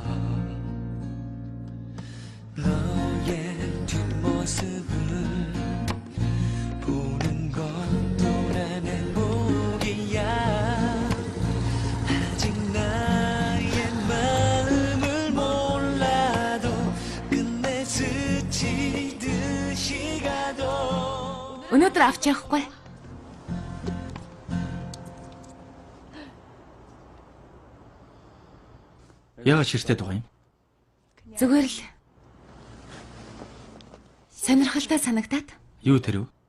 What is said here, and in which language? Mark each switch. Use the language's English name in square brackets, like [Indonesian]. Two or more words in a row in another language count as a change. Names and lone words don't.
[Korean] 너의 뒷모습을 보는 것도 난 행복이야. 아직 나의 마음을 몰라도 끝내 스치듯이 가도 [Mongolian] өнөөдөр авч явахгүй. Яагаад ширтээд байгаа юм? Зүгээр л сонирхолтой санагдаад. Юу тэр вэ?